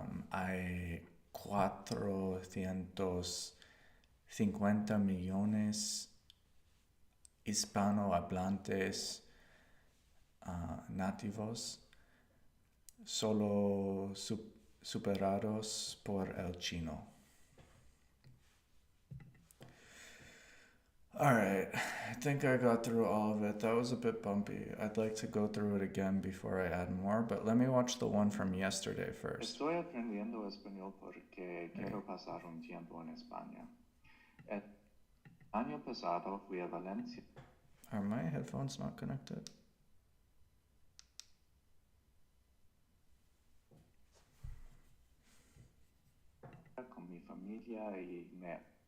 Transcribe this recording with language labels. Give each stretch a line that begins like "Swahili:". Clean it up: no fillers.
Spanish: Hay 450 millones hispanohablantes nativos, solo superados por el chino.
English: Alright, I think I got through all of it. That was a bit bumpy. I'd like to go through it again before I add more, but let me watch the one from yesterday first.
Spanish: Estoy aprendiendo español porque quiero pasar un tiempo en España. El año pasado fui a Valencia
English: Are my headphones not connected?
Spanish: con mi familia y me